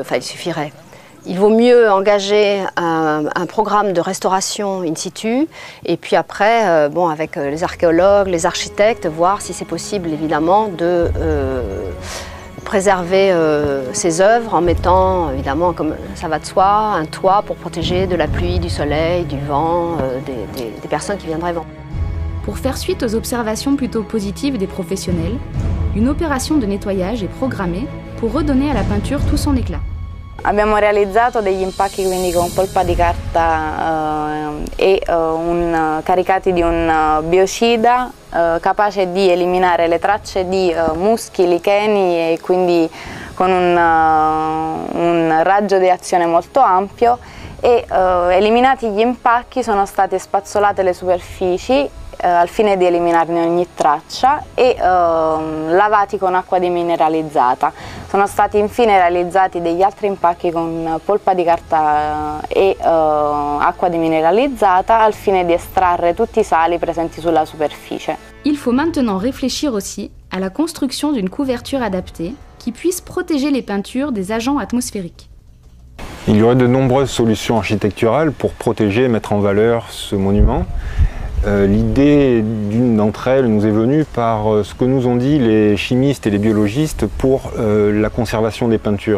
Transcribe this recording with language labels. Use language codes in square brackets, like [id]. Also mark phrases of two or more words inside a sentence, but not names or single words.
[fr] Enfin, il vaut mieux engager un programme de restauration [la] in situ [fr] et puis après, bon, avec les archéologues, les architectes, voir si c'est possible évidemment de préserver ces œuvres en mettant évidemment, comme ça va de soi, un toit pour protéger de la pluie, du soleil, du vent, des personnes qui viendraient voir. Pour faire suite aux observations plutôt positives des professionnels, une opération de nettoyage est programmée pour redonner à la peinture tout son éclat. [it] Abbiamo realizzato degli impacchi quindi con polpa di carta caricati di un biocida capace di eliminare le tracce di muschi, licheni e quindi con un raggio di azione molto ampio e eliminati gli impacchi sono state spazzolate le superfici al fine di eliminarne ogni traccia e lavati con acqua demineralizzata. Sono stati infine realizzati degli altri impacchi con polpa di carta e acqua demineralizzata al fine di estrarre tutti i sali presenti sulla superficie. [fr] Il faut maintenant réfléchir aussi à la construction d'une couverture adaptée qui puisse protéger les peintures des agents atmosphériques. Il y aurait de nombreuses solutions architecturales pour protéger et mettre en valeur ce monument. L'idée d'une d'entre elles nous est venue par ce que nous ont dit les chimistes et les biologistes pour la conservation des peintures.